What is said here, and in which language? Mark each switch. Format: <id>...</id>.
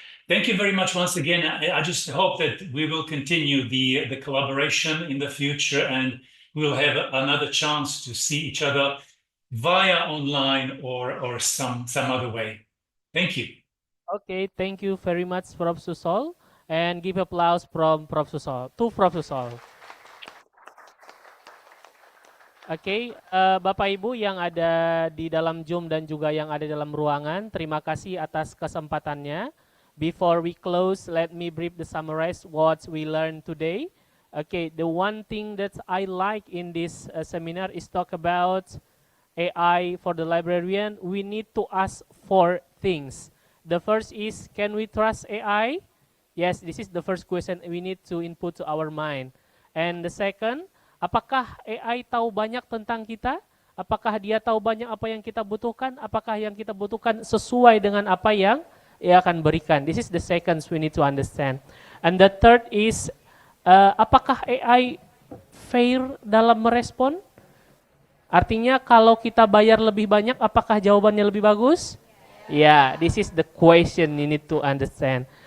<en>Thank you very much once again. I just hope that we will continue the collaboration in the future, and we'll have another chance to see each other via online or some other way. Thank you. Okay, thank you very much, Prof. Susol, and give applause from Prof. Susol to Prof. Susol.</en> <id>Oke, Bapak Ibu yang ada di dalam Zoom dan juga yang ada dalam ruangan, terima kasih atas kesempatannya.</id> <en>Before we close, let me brief the summarize what we learned today. Okay, the one thing that I like in this seminar is talk about AI for the librarian. We need to ask for things. The first is, can we trust AI? Yes, this is the first question we need to input to our mind. And the second,</en> <id>apakah AI tahu banyak tentang kita? Apakah dia tahu banyak apa yang kita butuhkan? Apakah yang kita butuhkan sesuai dengan apa yang ia akan berikan?</id> <en>This is the second we need to understand. And the third is,</en> <id>apakah AI fair dalam merespon? Artinya kalau kita bayar lebih banyak, apakah jawabannya lebih bagus?</id> <en>Yeah, this is the question you need to understand.</en>